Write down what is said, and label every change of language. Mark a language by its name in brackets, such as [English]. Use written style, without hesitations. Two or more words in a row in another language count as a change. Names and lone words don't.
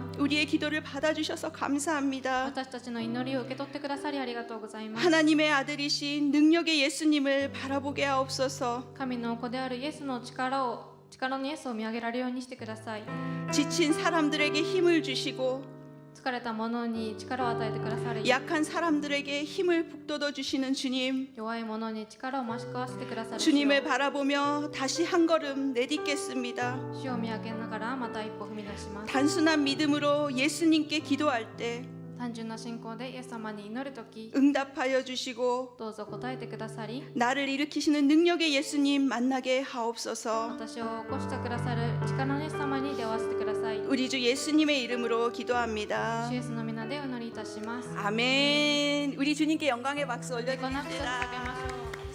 [Korean] 우리의 기도를 받아주셔서 감사합니다. [Japanese] 私たちの祈りを受け取ってくださりありがとうございます。 [Korean] 하나님의 아들이신 능력의 예수님을 바라보게 하옵소서. [Japanese] 神の子であるイエスの力を力のイエスを見上げられるようにしてください。 [Korean] 지친 사람들에게 힘을 주시고 [Japanese] 疲れた者に力を与えてくださり、 [Korean] 약한 사람들에게 힘을 북돋워 주시는 주님, [Japanese] 弱い者に力を増しかわせてくださる主 [Korean] 주님을 [Japanese] よ、 [Korean] 바라보며 다시 한 걸음 내딛겠습니다. [Japanese] 主を見上げながらまた一歩踏み出します。 [Korean] 단순한 믿음으로 예수님께 기도할 때 [Japanese] 単純な信仰でイエス様に祈るとき、 [Korean] 응답하여 주시고 [Japanese] どうぞ答えてくださり、 [Korean] 나를 일으키시는 능력의 예수님 만나게 하옵소서. [Japanese] 私を起こしてくださる力のイエス様に出会わせてください。 [Korean] 우리 주 예수님의 이름으로 기도합니다. [Japanese] 主イエスの皆でお祈りいたします。 [Korean] 아멘. 우리 주님께 영광의 박수 [Japanese] この拍手を捧げ [Korean] 올려드립니다. [Japanese] ましょう。